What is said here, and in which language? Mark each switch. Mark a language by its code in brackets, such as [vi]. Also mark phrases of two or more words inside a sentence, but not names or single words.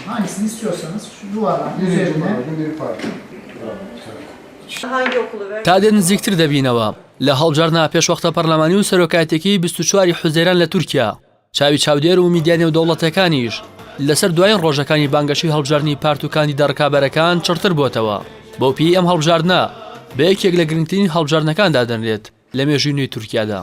[tr] Hangisini istiyorsanız şu duvarların üzerine. Hangi okulu ver? [ckb] تا دێن نزیکتر دەبینەوە لە هەڵبژاردنە پێشوەختە پەرلەمانی و سەرۆکایەتێکی 24 حوزەیران لە تورکیا چاوی چاودێر و میدیانێ و دەوڵەتەکانیش لەسەر دوایین ڕۆژەکانی بانگەشی هەڵبژاردنی پارت و کاندیدا ڕکابەرەکان چڕتر بۆتەوە بۆ پێی ئەم هەڵبژاردنە بە یەکێک لە گرنگترین هەڵبژاردنەکاندا دەنرێت لە مێژووی نوێی تورکیادا.